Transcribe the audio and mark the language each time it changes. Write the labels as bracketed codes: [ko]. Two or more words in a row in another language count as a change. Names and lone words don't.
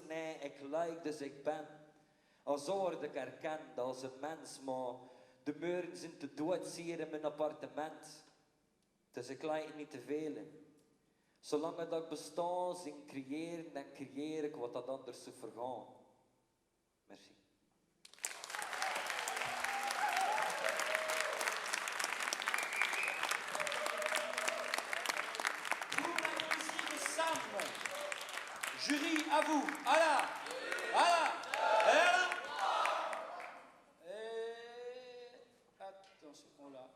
[nl] Nee, ik like, dus ik ben. Al zo word ik herkend als een mens, maar de muren zijn te doodzeer in mijn appartement. Dus ik like niet te veel. Zolang dat ik besta, zing creëren, dan creëer ik wat dat anders zou vergaan. [fr] Merci. Jury, à vous. Voilà. Voilà. Et attention, on l'a.